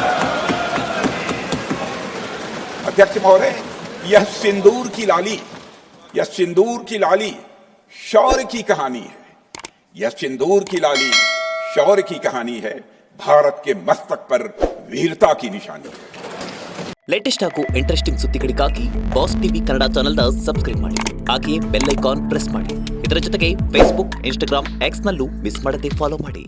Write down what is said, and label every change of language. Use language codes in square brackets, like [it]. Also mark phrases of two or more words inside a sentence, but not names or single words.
[hi] अध्यक्ष महोदय, यह सिंदूर की लाली शौर्य की कहानी है। यह सिंदूर की लाली शौर्य की कहानी है, भारत के मस्तक पर वीरता की निशानी है। [kn] ಲೇಟೆಸ್ಟ್ ಹಾಗೂ ಇಂಟ್ರೆಸ್ಟಿಂಗ್ ಸುದ್ದಿಗಳಿಗಾಗಿ ಬಾಸ್ ಟಿವಿ ಕನ್ನಡ ಚಾನೆಲ್ನ ಸಬ್ಸ್ಕ್ರೈಬ್ ಮಾಡಿ, ಹಾಗೆಯೇ [en] bell icon press [kn] ಮಾಡಿ. ಇದರ ಜೊತೆಗೆ ಫೇಸ್ಬುಕ್, ಇನ್ಸ್ಟಾಗ್ರಾಮ್, ಎಕ್ಸ್ ನಲ್ಲೂ ಮಿಸ್ ಮಾಡದೆ ಫಾಲೋ ಮಾಡಿ.